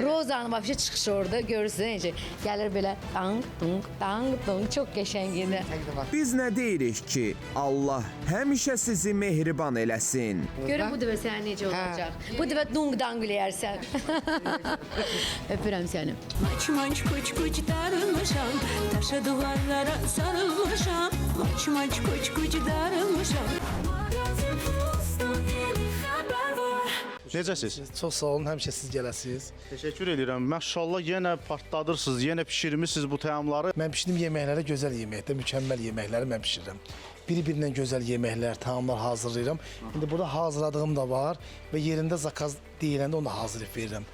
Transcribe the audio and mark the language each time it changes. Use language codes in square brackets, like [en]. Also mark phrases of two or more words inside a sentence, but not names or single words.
[az] Rozanın vəbşə çıxışı orada görürsünüz necə gəlir belə dang, çox qəşəng idi. Biz nə deyirik ki, Allah həmişə sizi mehriban eləsin. Görün bu dəfə sən necə olacaq. Bu dəfə dung-dang eləyərsən. Öpürəm səni. Maç kuç darılmışam, taşa duvarlara sarılmışam. Maç kuç darılmışam. [tr] Magazin Plus'ta yeni haber var. [az] Necəsiz? Çox sağ olun, həmişə siz gələsiniz. Təşəkkür edirəm. Maşallah yenə partladırsınız, yenə bişirmisiniz bu təamları. Mən bişirdiyim yeməklərə gözəl yeməkdə, mükəmməl yeməkləri mən bişirirəm. Bir-birindən gözəl yeməklər, təamlar hazırlayıram. İndi burada hazırladığım da var və yerində zakaz deyiləndə onu da hazırlayıb verirəm.